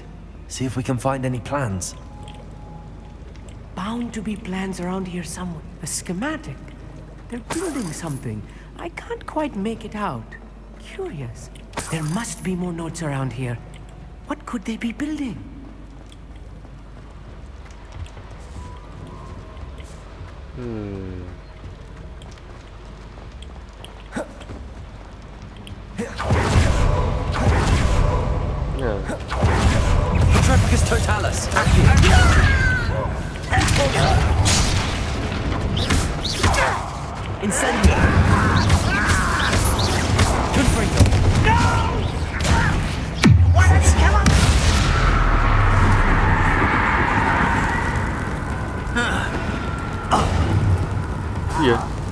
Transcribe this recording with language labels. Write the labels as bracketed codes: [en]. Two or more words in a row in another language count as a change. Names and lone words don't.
[en] See if we can find any plans. Bound to be plans around here somewhere. A schematic. They're building something. I can't quite make it out. Curious. There must be more notes around here. What could they be building? Petrepicus totalis. Incendio. Confringo. [vi] Gì vậy?